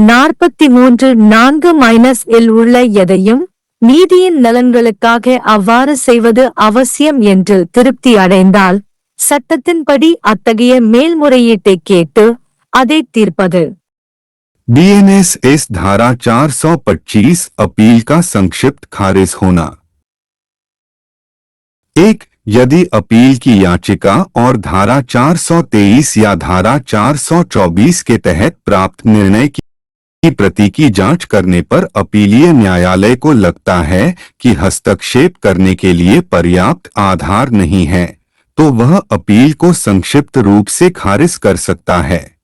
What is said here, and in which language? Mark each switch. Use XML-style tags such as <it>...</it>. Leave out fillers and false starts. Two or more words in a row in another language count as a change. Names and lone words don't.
<ta>43(4) இல் உள்ள எதையும் நீதியின் நலன்களுக்காக அவ்வாறு செய்வது அவசியம் என்று திருப்தி அடைந்தால் சட்டத்தின்படி அத்தகைய மேல்முறையீட்டை கேட்டு அதை தீர்ப்பது.</ta> <hi>BNSS धारा 425 अपील का संक्षिप्त खारिज होना। 1. यदि अपील की याचिका और धारा 423 या धारा 424 के तहत प्राप्त निर्णय की प्रति की जांच करने पर अपीलीय न्यायालय को लगता है कि हस्तक्षेप करने के लिए पर्याप्त आधार नहीं है तो वह अपील को संक्षिप्त रूप से खारिज कर सकता है,</hi>